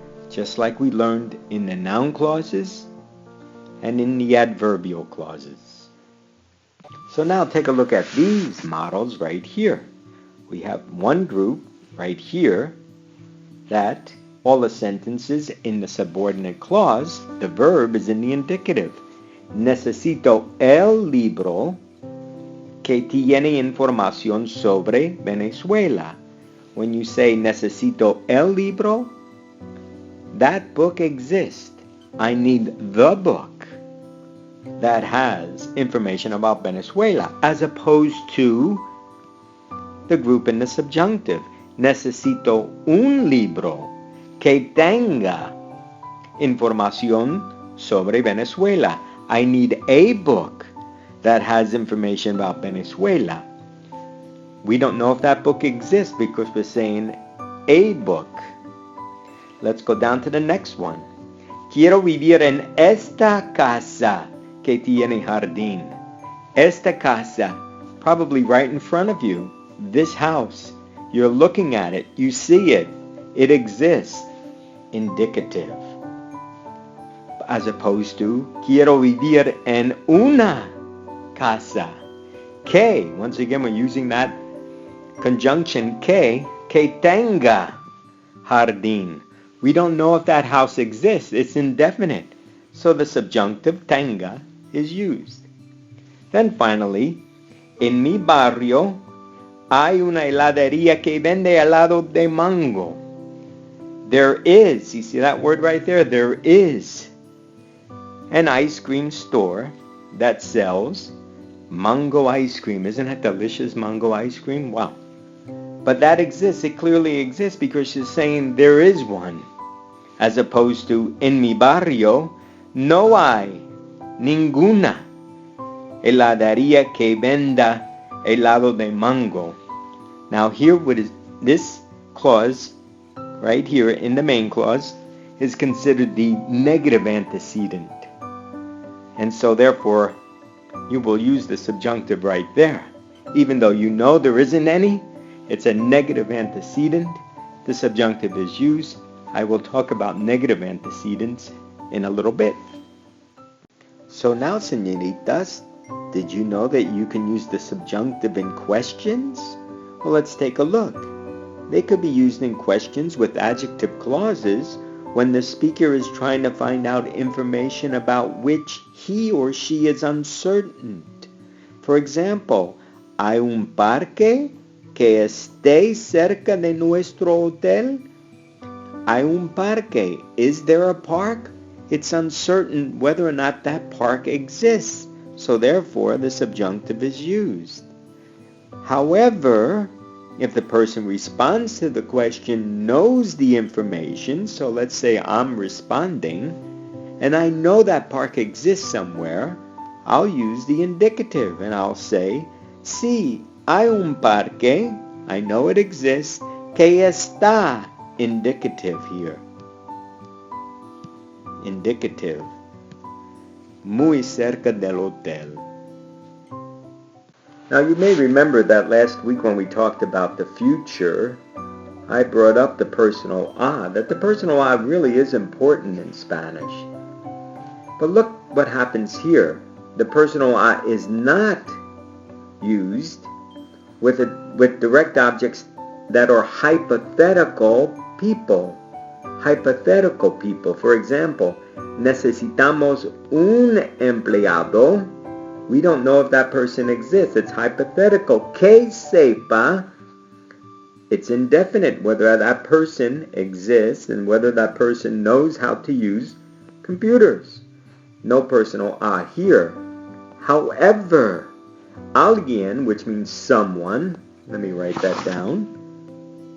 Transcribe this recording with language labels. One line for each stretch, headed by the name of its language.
English: Just like we learned in the noun clauses and in the adverbial clauses. So now take a look at these models right here. We have one group right here that all the sentences in the subordinate clause, the verb is in the indicative.
Spanish: Necesito el libro que tiene información sobre Venezuela.
English: When you say
Spanish: necesito el libro,
English: that book exists. I need the book that has information about Venezuela, as opposed to the group in the subjunctive.
Spanish: Necesito un libro que tenga información sobre Venezuela.
English: I need a book that has information about Venezuela. We don't know if that book exists because we're saying a book. Let's go down to the next one.
Spanish: Quiero vivir en esta casa que tiene jardín. Esta casa,
English: probably right in front of you. This house, you're looking at it, you see it, it exists. Indicative. As opposed to,
Spanish: quiero vivir en una casa.
English: Que, once again, we're using that conjunction
Spanish: que tenga jardín.
English: We don't know if that house exists. It's indefinite. So the subjunctive tenga is used. Then finally,
Spanish: en mi barrio hay una heladería que vende helado de mango.
English: There is, you see that word right there? There is an ice cream store that sells mango ice cream. Isn't that delicious, mango ice cream? Wow. But that exists. It clearly exists because she's saying there is one. As opposed to,
Spanish: en mi barrio no hay ninguna heladería que venda helado de mango.
English: Now here, this clause right here in the main clause is considered the negative antecedent. And so therefore, you will use the subjunctive right there. Even though you know there isn't any, it's a negative antecedent. The subjunctive is used. I will talk about negative antecedents in a little bit. So now, señoritas, did you know that you can use the subjunctive in questions? Well, let's take a look. They could be used in questions with adjective clauses when the speaker is trying to find out information about which he or she is uncertain. For example,
Spanish: ¿hay un parque que esté cerca de nuestro hotel? ¿Hay un parque?
English: Is there a park? It's uncertain whether or not that park exists. So therefore, the subjunctive is used. However, if the person responds to the question knows the information, so let's say I'm responding, and I know that park exists somewhere, I'll use the indicative, and I'll say,
Spanish: sí, hay un parque,
English: I know it exists,
Spanish: que está,
English: indicative here. Indicative.
Spanish: Muy cerca del hotel.
English: Now you may remember that last week when we talked about the future, I brought up the personal a, that the personal a really is important in Spanish. But look what happens here. The personal a is not used with direct objects that are hypothetical people. Hypothetical people. For example,
Spanish: necesitamos un empleado.
English: We don't know if that person exists. It's hypothetical.
Spanish: Que sepa.
English: It's indefinite whether that person exists and whether that person knows how to use computers. No personal a here. However, alguien, which means someone, let me write that down.